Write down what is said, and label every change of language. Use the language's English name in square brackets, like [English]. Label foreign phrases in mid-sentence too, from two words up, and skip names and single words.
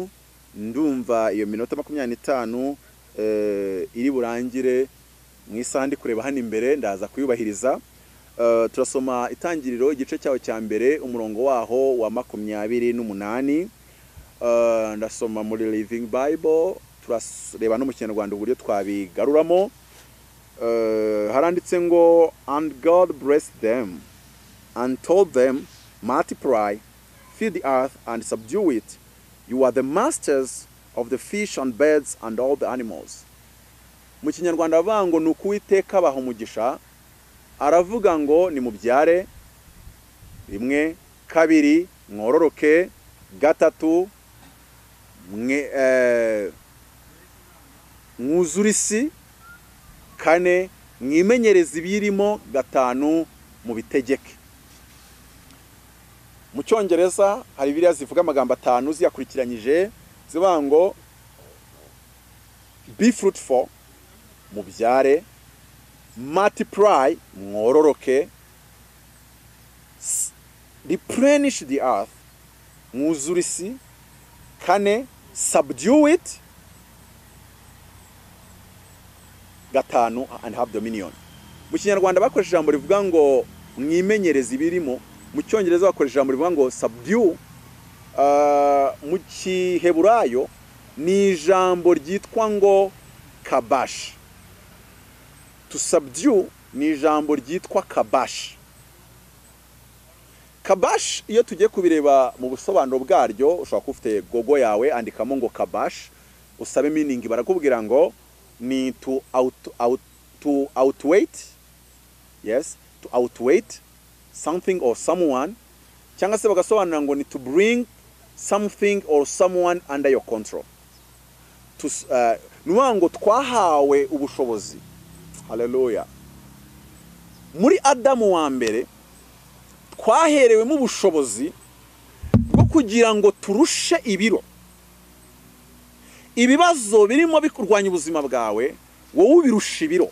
[Kinyarwanda] Ndumva iyo minota 25 iri burangire mu isaha ndi kureba hano imbere, ndaza kuyubahiriza. Turasoma Itangiriro igice cyaho cya mbere umurongo waho wa 28. Ndasoma muri Living Bible, turareba no mu Kinyarwanda uburyo twabigaruramo. Haranditse ngo, [English] and God blessed them and told them, multiply, fill the earth and subdue it. You are the masters of the fish and birds and all the animals. [Kinyarwanda] Mu Kinyarwanda bavuga ngo ni Uwiteka abaha umugisha, aravuga ngo ni mubyare, 1, 2, mwororoke, 3, mwuzure isi, 4, mwimenyereze ibirimo, 5, mubitegeke. Mu Cyongereza hari Bibiliya zivuga amagambo 5 ziyakurikiranyije, zivuga ngo [English] be fruitful, [Kinyarwanda] mubyare, multiply, mwororoke, [English] replenish the earth, [Kinyarwanda] mwuzure isi, 4, [English] subdue it, 5, and have dominion. [Kinyarwanda] Mu Kinyarwanda bakoresha ijambo rivuga ngo mwimenyereze ibirimo, mu Cyongereza bakoresha ijambo rivuga ngo subdue. Mu Giheburayo ni ijambo ryitwa ngo kabash. [English] To subdue [Kinyarwanda] ni ijambo ryitwa kabash. Kabash iyo tugiye kubireba mu busobanuro bwaryo, ushobora kufite gogo yawe andikamo ngo kabash, usabe meaning, barakubwira ngo ni [English] to outweight, yes, to outweight something or someone, [Kinyarwanda] cyangwa se bagasobanura ngo ni [English] to bring something or someone under your control. [Kinyarwanda] Nuwango twahawe ubushobozi. Hallelujah. Muri Adamu wa mbere twaherewe mu bushobozi bwo kugira ngo turushe ibiro. Ibibazo birimo bikurwanya ubuzima bwawe wowe ubirusha ibiro.